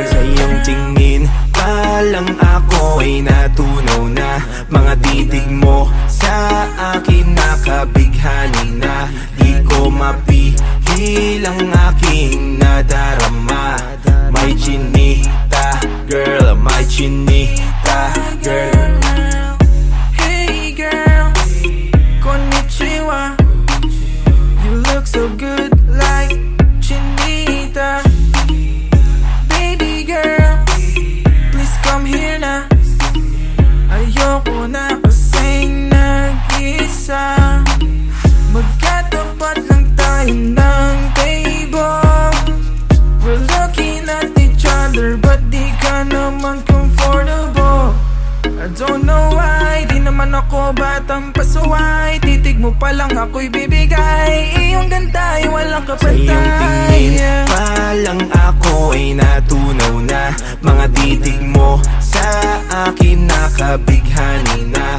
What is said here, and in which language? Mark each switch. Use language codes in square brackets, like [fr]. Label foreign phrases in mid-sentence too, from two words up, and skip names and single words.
[tl] Sa iyong tingin pa lang ako ay natunaw na. Mga titig mo sa akin nakabighani na. Di ko mapigil ang aking nadarama. May chinita, girl, may chinita, girl. [en] Hey girl, konnichiwa. You look so good like chinita. Baby girl, please come here na. [tl] Ayoko na kasing nag-isa. Magkatapat lang tayo ng table. [en] We're looking at each other but [tl] di ka naman [en] comfortable. I don't know why, [tl] di naman ako batang pasuway. Titig mo pa lang ako'y bibigay. Iyong ganda ay walang kapatay. Sa iyong tingin pa lang ako ay natunaw na. Mga titig mo sa akin nakabighani na.